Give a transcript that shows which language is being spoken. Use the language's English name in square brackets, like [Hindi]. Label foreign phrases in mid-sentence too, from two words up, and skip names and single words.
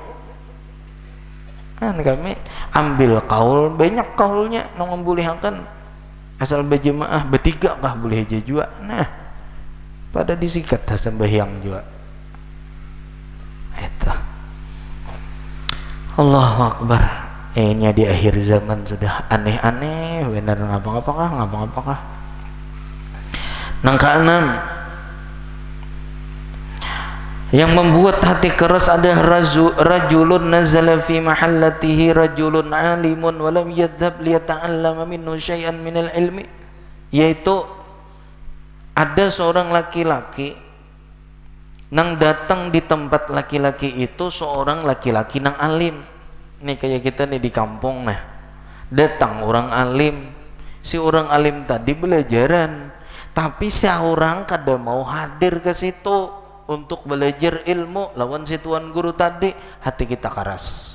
[Banjar] Kan kami ambil kaul, banyak kaulnya nang membolehkan asal berjemaah bertiga kah boleh aja juga. Nah, pada disikat sembahyang juga. Itu. [Arabic] الله أكبر. [Banjar] Ini di akhir zaman sudah aneh-aneh, benar ngapa-ngapakah. Nang keenam, yang membuat hati keras adalah [Arabic] رجل نزل في محلته رجل عالم ولم يذهب ليتعلم منه شيئا من العلم. [Banjar] Yaitu ada seorang laki-laki nang datang di tempat laki-laki itu seorang laki-laki nang alim. Nih kayak kita nih di kampung nah. Datang orang alim si orang alim tadi belajaran, tapi si orang kada mau hadir ke situ untuk belajar ilmu lawan si tuan guru tadi, hati kita keras.